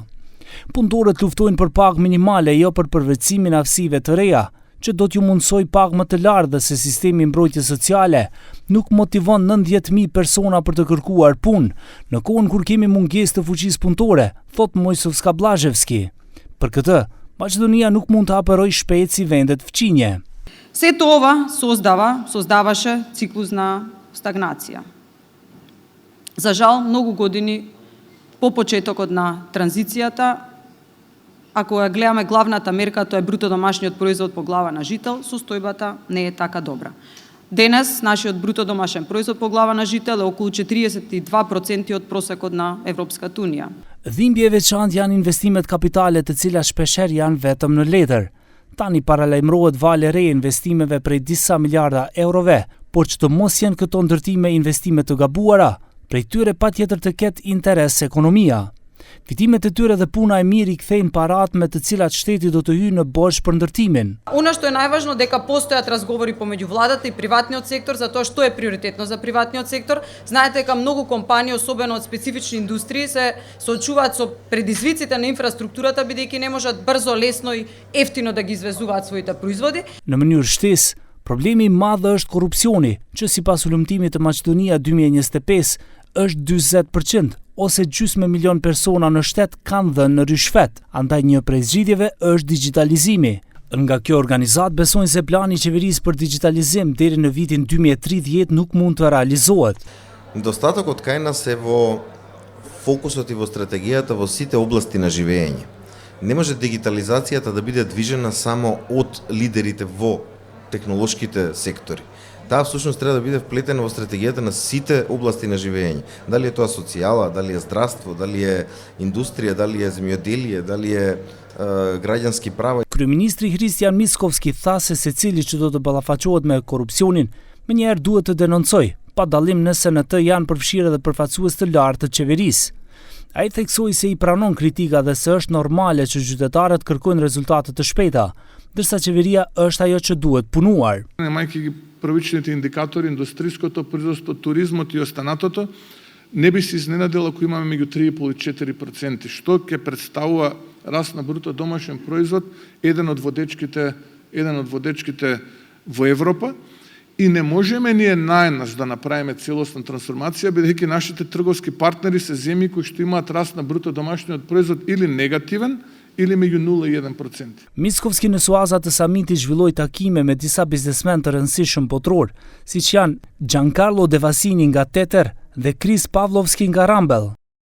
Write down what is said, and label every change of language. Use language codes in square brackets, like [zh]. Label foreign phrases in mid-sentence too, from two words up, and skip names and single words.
[sq] Punëtorët luftojnë për pagë minimale, jo për përvetësimin e aftësive të reja, që do t'ju mundsoj pagë më të lartë dhe se sistemi mbrojtjes sociale nuk motivon 90.000 persona për të kërkuar punë, në kohën kur kemi mungesë të fuqisë punëtore, thot Mojsovska-Bllashevski. Për këtë, Maqedonia nuk mund të apërojë shpejt si vendet fqinje. [mk] Сето ова создаваше циклус на стагнација. За жал, многу години по почетокот на транзицијата, ако ја гледаме главната мерка, тоа е бруто домашниот производ по глава на жител, состојбата не е така добра. Денес, нашиот бруто домашен производ по глава на жител е околу 42% од просекот на Европската Унија. [sq] Dhimbje e veçantë janë investimet kapitale të cilat shpeshherë janë vetëm në letër. Tani paralajmërohet valë e re e investimeve prej disa miliarda eurove, por që të mos jenë këto ndërtime investime të gabuara, prej tyre patjetër të ketë interes ekonomia. Fitimet e tyre dhe puna e mirë i kthejnë parat me të cilat shteti do të hyjë në borxh për ndërtimin. [mk] Она што е најважно дека постојат разговори помеѓу владата и приватниот сектор за тоа што е приоритетно за приватниот сектор. Знаете дека многу компании, особено од специфични индустрии, се соочуваат со предизвиците на инфраструктурата бидејќи не можат брзо, лесно и ефтино да ги извезуваат своите производи. [sq] Në mënyrë shtesë, problemi i madh është korrupsioni, që sipas ulëmtimit të Maqedonia 2025 është 40%, ose gjysmë milion persona në shtet kanë dhënë në rishfet, andaj një prej zgjidhjeve është digitalizimi. Nga kjo organizat besojnë se plani i qeverisë për digitalizim deri në vitin 2030 nuk mund të realizohet. [mk] Недостатокот кај нас е во фокусот и во стратегијата во сите области на живење. Не може дигитализацијата да биде движена само од лидерите во технолошките сектори. Таа всушност треба да биде вплетена во стратегијата на сите области на живење. Дали е тоа социјала, дали е здравство, дали е индустрија, дали е земјоделие, дали е граѓански права. [sq] Kryeministri Hristijan Mickovski tha se secili që do të ballafaqohet me korrupsionin, menjëherë duhet të denoncojë, pa dallim nëse në të janë përfshirë edhe përfaqësues të lartë të qeverisë. Ai theksoi se i pranon kritika dhe se është normale që qytetarët kërkojnë rezultate të shpejta, ndërsa qeveria është ajo që duhet punuar. [mk] Мајки ги првичните индикатори, индустриското производство, туризмот и останатото, не би се изненадил ако имаме меѓу 3,5 и 4%, што ќе представува раст на бруто домашен производ, еден од водечките во Европа. И не можеме ние наеднаш да направиме целосна трансформација, бидејќи нашите трговски партнери се земји кои што имаат раст на бруто домашниот производ или негативен, или меѓу 0 и 1%. [sq] Mickovski në suazat të samitit zhvilloi takime me disa biznesmen të rëndësishëm botror, siç janë Giancarlo De Vasini nga Teter dhe Chris Pavlovski nga Rambell.